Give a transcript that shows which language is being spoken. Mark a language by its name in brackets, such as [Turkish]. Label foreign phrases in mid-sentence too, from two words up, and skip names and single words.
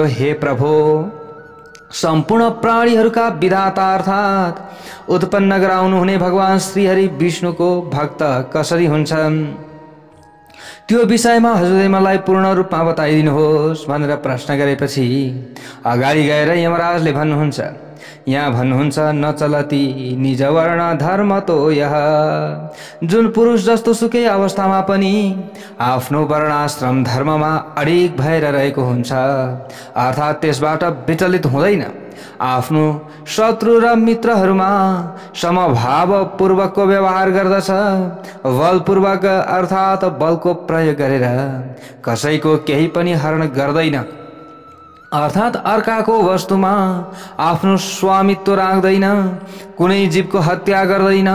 [Nepali] हे प्रभु, सम्पूर्ण प्राणीहरूका विधाता अर्थात् उत्पन्न गराउनुहुने भगवान श्रीहरि विष्णुको भक्त कसरी हुन्छन्, त्यो विषयमा हजुरले मलाई पूर्ण रूपमा बताइदिनुहोस् भनेर प्रश्न गरेपछि अगाडि गएर यमराजले भन्नुहुन्छ, यहाँ भन्नुहुन्छ, [Sanskrit] न चलती निज वर्ण धर्म तो यह। [Nepali] जुन पुरुष जस्तो सुकै अवस्थामा पनि आफ्नो वर्णाश्रम धर्ममा अडिग भएर रहेको हुन्छ, अर्थात् त्यसबाट विचलित हुँदैन, आफ्नो शत्रु र मित्रहरूमा समभावपूर्वकको व्यवहार गर्दछ, बलपूर्वक अर्थात् बलको प्रयोग गरेर कसैको केही पनि हरण गर्दैन, अर्थात् अर्काको वस्तुमा आफ्नो स्वामित्व राख्दैन, कुनै जीवको हत्या गर्दैन।